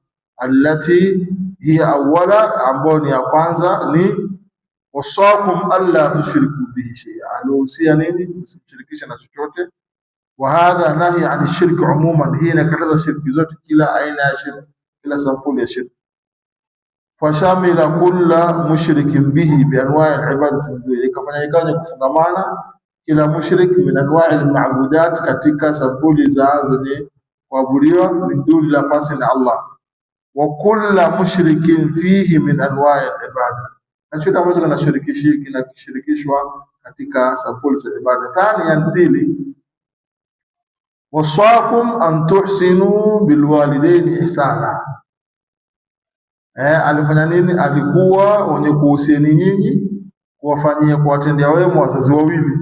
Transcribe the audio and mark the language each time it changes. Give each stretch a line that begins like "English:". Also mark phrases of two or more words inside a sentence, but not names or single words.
Arabic: التي هي أولى,
Swahili: ambao ni ya kwanza, ni
Arabic: وصاكم ألا تشركوا به شيئا,
Swahili: aliohusia nini? Msimshirikishe na chochote.
Arabic: وهذا نهي عن الشرك عموما,
Swahili: hii inakataza shirki zote, kila aina ya shirki, kila sampuli ya shirki.
Arabic: فشمل كل مشرك به بأنواع العبادة,
Swahili: ikafanya ikanye kufungamana kila mushrik
Arabic: من أنواع المعبودات,
Swahili: katika sampuli za zenye kuabudiwa,
Arabic: من دون
Swahili: la pasi na Allah.
Arabic: وكل مشرك فيه من أنواع العبادة,
Swahili: na chochote ambacho kinashirikishwa katika sampuli za ibada.
Arabic: Thaniyan, pili, وصاكم أن تحسنوا بالوالدين إحسانا,
Swahili: alifanya nini? Alikuwa wenye kuhusieni nyinyi kuwafanyia, kuwatendea wema wazazi wawili.